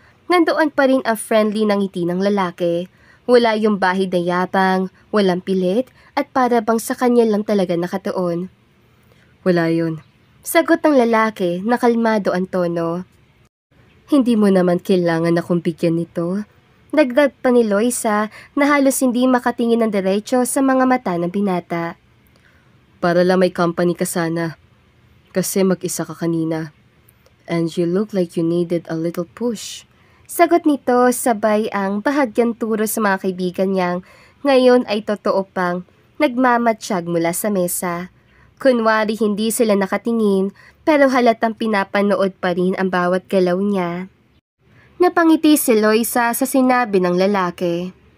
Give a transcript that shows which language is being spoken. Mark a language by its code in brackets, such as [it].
[tl] Nandoon pa rin ang friendly na ngiti ng lalaki. Wala yung bahid na yabang, walang pilit, at para bang sa kanya lang talaga nakatuon. Wala yun. Sagot ng lalaki na kalmado ang tono. Hindi mo naman kailangan akong bigyan nito. Dagdag pa ni Loisa na halos hindi makatingin ng diretso sa mga mata ng binata. Para lang may company ka sana. Kasi mag-isa ka kanina. [en] And you look like you needed a little push. [tl] Sagot nito sabay ang bahagyang turo sa mga kaibigan niyang ngayon ay totoo pang nagmamatsyag mula sa mesa. Kunwari hindi sila nakatingin pero halatang pinapanood pa rin ang bawat galaw niya. Napangiti si Loisa sa sinabi ng lalaki.